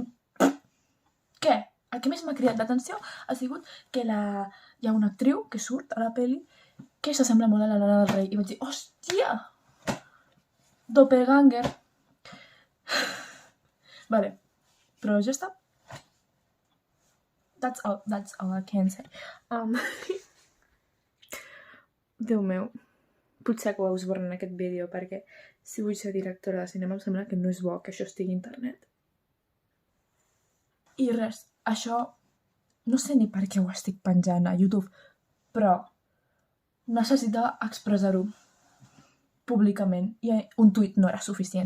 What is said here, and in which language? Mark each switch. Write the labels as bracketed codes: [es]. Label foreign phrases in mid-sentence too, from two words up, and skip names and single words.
[ca] Què? El que més m'ha cridat l'atenció ha sigut que hi ha una actriu que surt a la pel·li que s'assembla molt a la Lana del Rei. I vaig dir, hòstia! Doppelganger. Vale, però ja està. [en] That's all I can say. [ca] Déu meu, potser acabeu esborrant aquest vídeo perquè si vull ser directora de cinema em sembla que no és bo que això estigui a internet. I res, això no sé ni per què ho estic penjant a YouTube, però necessitava expressar-ho públicament i un tuit no era suficient.